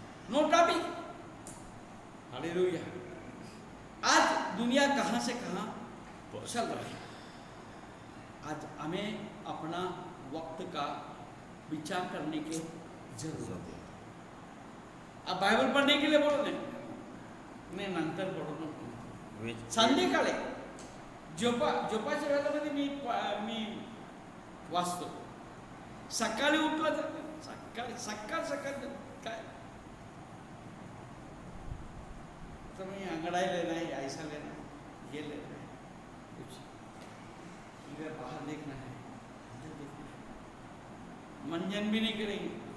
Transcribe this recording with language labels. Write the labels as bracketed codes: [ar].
[hi] No topic. Hallelujah. आज दुनिया कहां से कहां चल रही है। आज हमें अपना वक्त का विचार करने की जरूरत है। अब बाइबल पढ़ने के लिए बोलो नहीं, मैं नंतर बोलूँ [mr] संध्याकाळी झोपाच्या वेळेमध्ये मी वाचतो। सकाळी उठलं तर सकाळ काय तो [hi] मैं अंगड़ाई लेना है, ऐसा लेना है, ये लेना है, कुछ इधर बाहर देखना है, इधर देखना है, मंजन भी नहीं करेंगे।